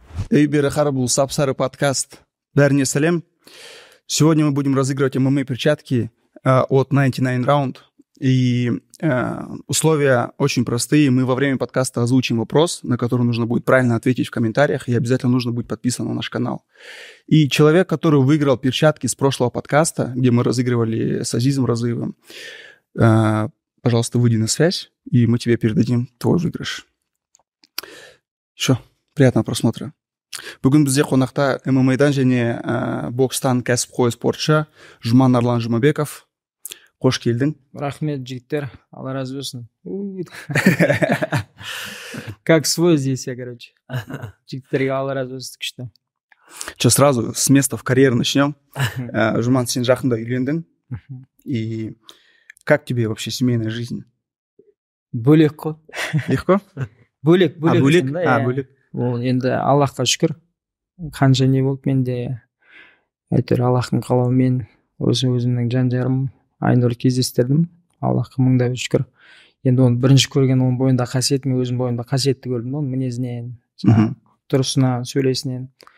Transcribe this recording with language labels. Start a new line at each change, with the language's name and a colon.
Russian: Эй, Берахара, был Сапсары подкаст.
Kazakh: Бәріне сәлем.
Russian: Сегодня мы будем разыгрывать ММА-перчатки от 99 Round. И условия очень простые. Мы во время подкаста озвучим вопрос, на который нужно будет правильно ответить в комментариях, и обязательно нужно будет подписан на наш канал. И человек, который выиграл перчатки с прошлого подкаста, где мы разыгрывали с Азизом Разыевым, пожалуйста, выйди на связь, и мы тебе передадим твой выигрыш. Еще приятного просмотра.
Kazakh: Бүгін бізде қонақта ММА-дан және бокстан кәсіпқой спортшы Жұман Арлан Жұмабеков. Қош келдің. Рахмет, жігіттер. Алла разы болсын.
Russian: Как свой здесь я, короче.
Kazakh: Жігіттерге Алла разы болсын, күшті.
Russian: Че, сразу с места в карьеру начнем.
Kazakh: Жұман, сен жақында үйлендің.
Russian: И как тебе вообще семейная жизнь?
Kazakh: Бөлек қой.
Russian: Легко?
Kazakh: Бөлек. Бөлек. Ол енді Аллахқа шүкір, қанша не болды, мен де әйтеуір Аллахтың қалауымен өзімнің жан жарым Айнұр кездестірдім. Аллахқа мыңда шүкір. Енді оны бірінші көрген оның бойында қасиет, мен өзім бойында қасиетті көрдім, оның мінезінен, тұрысынан, сөйлесінен.